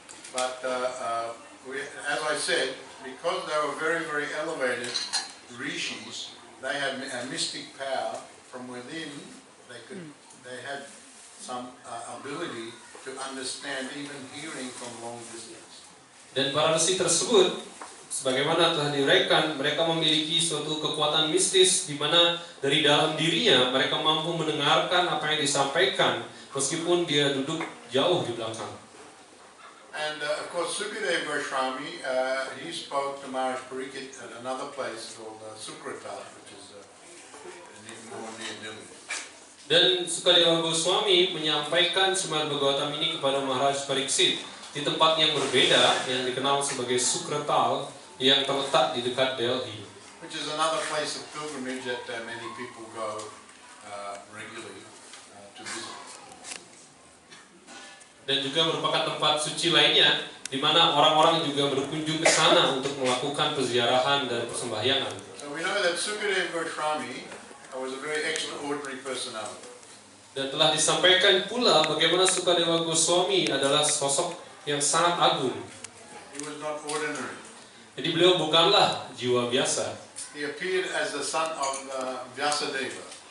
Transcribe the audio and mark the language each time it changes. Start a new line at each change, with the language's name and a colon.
English: But as I said, because they were very, very elevated rishis, they had a mystic power from within. They had some ability to understand even hearing from long distance.
Indonesian: Dan para resi tersebut, sebagaimana telah diuraikan, mereka memiliki suatu kekuatan mistis di mana dari dalam dirinya mereka mampu mendengarkan apa yang disampaikan meskipun dia duduk jauh di belakang.
English: And of course, Sukadeva Goswami, he spoke to Maharaj Pariksit at another place called Sukrata, which is more near Delhi.
Indonesian: Dan Sukadewa Goswami menyampaikan Srimad Bhagavatam ini kepada Maharaj Pariksit di tempat yang berbeda yang dikenal sebagai Sukratal yang terletak di dekat Delhi.
English: which is another place of pilgrimage that many people go regularly to visit.
Indonesian: Dan juga merupakan tempat suci lainnya di mana orang-orang juga berkunjung ke sana untuk melakukan peziarahan dan persembahyangan.
English: So we know that Sukadeva Goswami was a very extraordinary personality.
Indonesian: Dan telah disampaikan pula bagaimana Sukadewa Goswami adalah sosok yang sangat agung.
English: He was not ordinary.
Indonesian: Jadi beliau bukanlah jiwa biasa.
English: He appeared as the son of Vyasadeva.